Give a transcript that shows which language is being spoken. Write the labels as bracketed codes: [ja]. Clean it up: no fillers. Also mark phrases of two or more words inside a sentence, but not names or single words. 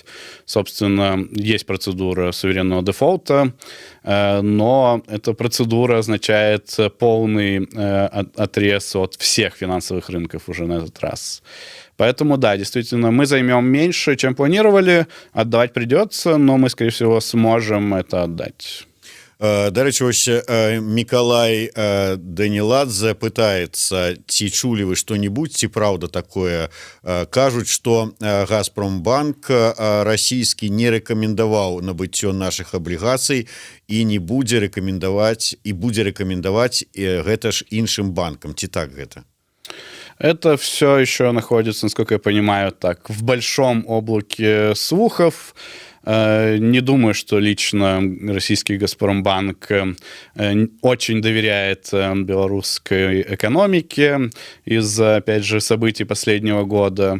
[ru] Собственно, есть процедура суверенного дефолта, но эта процедура означает полный отрез от всех финансовых рынков уже на этот раз. Поэтому, да, действительно, мы займем меньше, чем планировали, отдавать придется, но мы, скорее всего, сможем это отдать. [be] До рэчы, вось Миколай Даніладзе пытаецца, ці чулі вы што-небудзь, ці праўда такое. Кажуць, што Газпромбанк расійскі не рэкамендаваў набыццё нашых аблігацый і не будзе рэкамендаваць, і будзе рэкамендаваць гэта ж іншым банкам. Ці так гэта? [ru] Это все еще находится, насколько я понимаю, так, в большом облаке слухов. Не думаю, что лично российский Газпромбанк очень доверяет белорусской экономике из-за, опять же, событий последнего года.